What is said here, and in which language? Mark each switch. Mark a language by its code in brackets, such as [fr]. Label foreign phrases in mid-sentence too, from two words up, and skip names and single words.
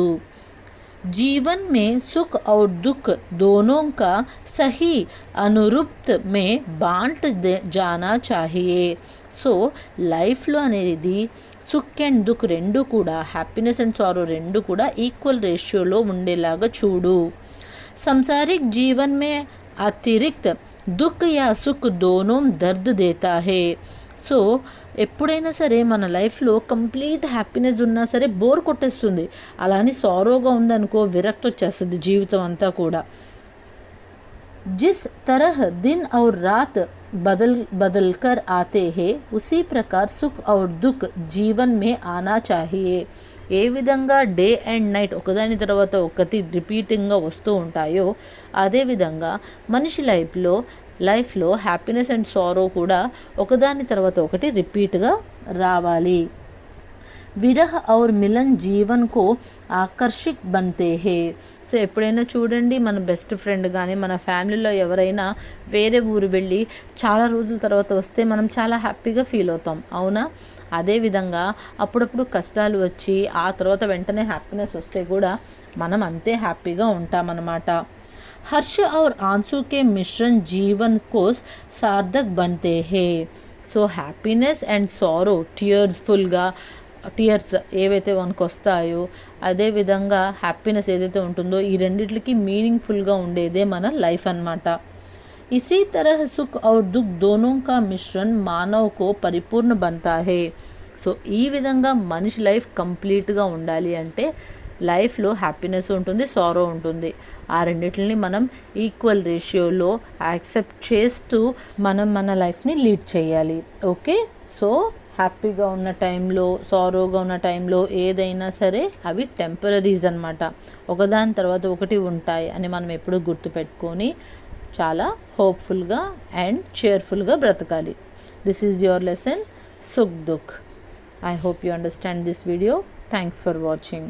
[hi] जीवन में सुख और दुख दोनों का सही अनुरूप में बांट जाना चाहिए. [te] సో లైఫ్లో అనేది సుఖ్ అండ్ దుఃఖ్ రెండు కూడా, [en] happiness and sorrow [te] రెండు కూడా [en] equal ratioలో [te] ఉండేలాగా చూడు. [hi] सांसारिक जीवन में अतिरिक्त दुख या सुख दोनों दर्द देता है. [te] సో ఎప్పుడైనా సరే మన లైఫ్లో [en] complete happiness [te] ఉన్నా సరే బోర్ కొట్టేస్తుంది, అలానే సారోగా ఉందనుకో విరక్తి వచ్చేస్తుంది జీవితం అంతా కూడా. [hi] जिस तरह दिन और रात बदल बदल कर आते हैं, उसी प्रकार सुख और दुख जीवन में आना चाहिए. [te] ఏ విధంగా [en] day and night [te] ఒకదాని తర్వాత ఒకటి రిపీటింగ్గా వస్తూ ఉంటాయో, అదేవిధంగా మనిషి లైఫ్లో [en] happiness and sorrow [te] కూడా ఒకదాని తర్వాత ఒకటి రిపీట్గా రావాలి. [hi] विरह और मिलन जीवन को आकर्षक बनते हैं. [te] సో ఎప్పుడైనా చూడండి, మన [en] best friend [te] కానీ మన ఫ్యామిలీలో ఎవరైనా వేరే ఊరు వెళ్ళి చాలా రోజుల తర్వాత వస్తే మనం చాలా [en] happyగా feel [te] అవుతాం, అవునా? అదేవిధంగా అప్పుడప్పుడు కష్టాలు వచ్చి ఆ తర్వాత వెంటనే హ్యాపీనెస్ వస్తే కూడా మనం అంతే హ్యాపీగా ఉంటామన్నమాట. [hi] हर्ष और आंसू के मिश्रण जीवन को सार्थक बनते हैं. [te] సో [en] happiness and sorrow tears [te] ఏవైతే మనకు వస్తాయో, అదేవిధంగా హ్యాపీనెస్ ఏదైతే ఉంటుందో, ఈ రెండిట్లకి మీనింగ్ఫుల్గా ఉండేదే మన లైఫ్ అన్నమాట. [hi] इसी तरह सुख और दुख दोनों का मिश्रण मानव को परिपूर्ण बनता है. [te] సో ఈ విధంగా మనిషి [en] life completeగా [te] ఉండాలి అంటే లైఫ్లో హ్యాపీనెస్ ఉంటుంది, సారో ఉంటుంది. ఆ రెండిటిని మనం [en] equal ratioలో accept [te] చేస్తూ మనం మన [en] lifeని lead [te] చేయాలి. ఓకే, సో హ్యాపీగా ఉన్న టైంలో, సారోగా ఉన్న టైంలో ఏదైనా సరే అవి టెంపరీస్ అన్నమాట, ఒకదాని తర్వాత ఒకటి ఉంటాయి అని మనం ఎప్పుడూ గుర్తుపెట్టుకొని చాలా [en] hopefulగా and cheerfulగా [te] బ్రతకాలి. [en] this is your lesson [hi] सुख दुख. [en] I hope you understand this video. Thanks for watching.